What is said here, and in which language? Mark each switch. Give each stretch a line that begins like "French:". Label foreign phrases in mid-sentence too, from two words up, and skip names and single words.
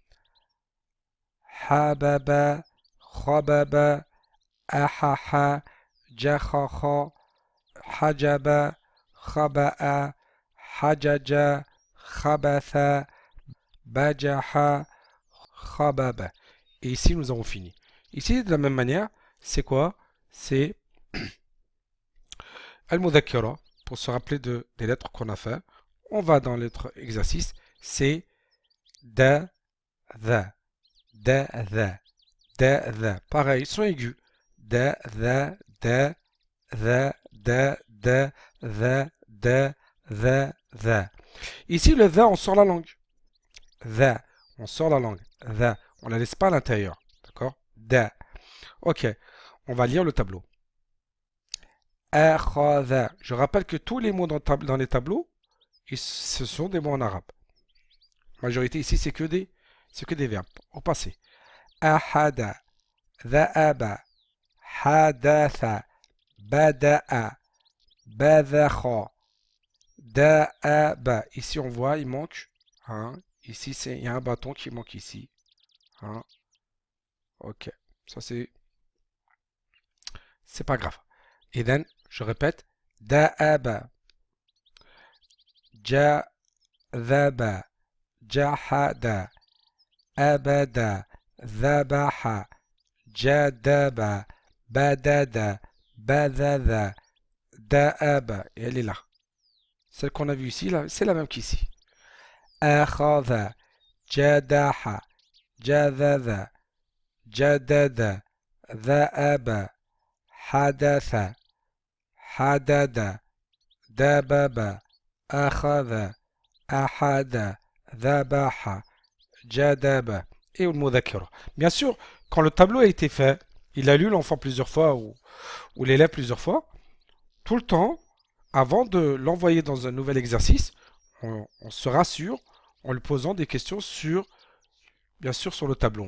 Arabic: حَبَبَ، خَبَبَ، أَحَحَ، جَخَخَ، حَجَبَ، خَبَأَ، حَجَجَ، خَبَثَ، بَجَحَ، خَبَبَ.
French: Et ici, nous avons fini. Ici, de la même manière, c'est quoi? C'est al-mudhakkara, pour se rappeler des lettres qu'on a fait. On va dans le lettre exercice, c'est
Arabic: دَ، ذَ، دَ، ذَ، دَ، ذَ.
French: Pareil, son aigu.
Arabic: دَ، ذَ، دَ، ذَ، دَ، دَ، ذَ، دَ، ذَ، ذَ.
French: Ici, le dha, on sort la langue. Dha, on sort la langue. Dha, on la laisse pas à l'intérieur. D'accord? Da. Ok, on va lire le tableau. Akhadha. Je rappelle que tous les mots dans les tableaux, ce sont des mots en arabe. La majorité ici, c'est que des verbes au passé.
Arabic: أَحَدَ، ذَأَبَ، حَدَثَ، بَدَأَ، بَدَخَ، دَأَبَ.
French: Ici, on voit, il manque. Hein. Ici, il y a un bâton qui manque ici. Hein. Ok, ça c'est pas grave. Et then, je répète,
Arabic: دَأَبَ، جَذَبَ، جَهَدَ، أَبَدَ، ذَبَحَ، جَدَبَ، بَدَدَ، بَدَدَ، دَأَبَ.
French: Et elle est là. Celle qu'on a vue ici, c'est la même qu'ici.
Arabic: أَخَذَ، جَدَحَ، جَدَدَ، جَدَدَ، ذَأَبَ، حَدَثَ، حَدَدَ، دَبَبَ، أَخَذَ، أَحَدَ، ذَبَحَ، جَدَبَ
French: et le mudhakkara. Bien sûr, quand le tableau a été fait, il a lu l'enfant plusieurs fois ou l'élève plusieurs fois, tout le temps, avant de l'envoyer dans un nouvel exercice, on se rassure en lui posant des questions bien sûr, sur le tableau.